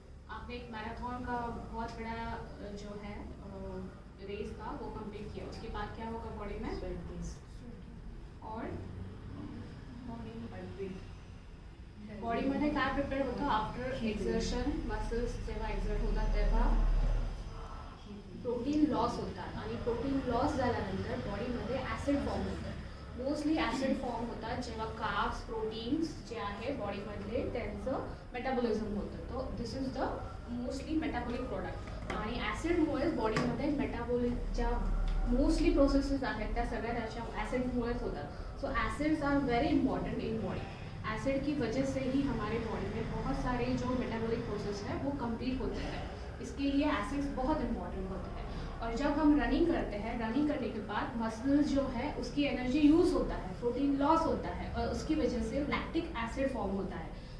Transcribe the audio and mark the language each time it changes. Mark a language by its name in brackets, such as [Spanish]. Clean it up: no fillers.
[Hindi] आपने एक मैराथन का बहुत बड़ा जो है रेस का वो कंप्लीट किया, उसके बाद क्या होगा बॉडी में? [Marathi] और बॉडीमध्ये काय प्रिपेअर होतं आफ्टर एक्झर्शन? मसल्स जेव्हा एक्झर्ट होतात तेव्हा प्रोटीन लॉस होतात आणि प्रोटीन लॉस झाल्यानंतर बॉडीमध्ये ॲसिड फॉर्म होतं। मोस्टली ॲसिड फॉर्म होतात जेव्हा कार्ब्स प्रोटीन्स जे आहे बॉडीमधले त्यांचं मेटाबॉलिझम होतं। तो [English] this is the mostly metabolic product [Marathi] आणि ॲसिडमुळेच बॉडीमध्ये ज्या मोस्टली प्रोसेसेस आहेत त्या सगळ्या त्याच्या ॲसिडमुळेच होतात। [English] So acids are very important in body. [Hindi] Acid की वजह से ही हमारे बॉडी में बहुत सारे जो मेटाबॉलिक प्रोसेस है वो कंप्लीट होते हैं। इसके लिए एसिड्स बहुत इंपॉर्टेंट होते हैं। और जब हम रनिंग करते हैं, रनिंग करने के बाद मसल्स जो है उसकी एनर्जी यूज़ होता है, प्रोटीन लॉस होता है और उसकी वजह से लैक्टिक एसिड फॉर्म होता है।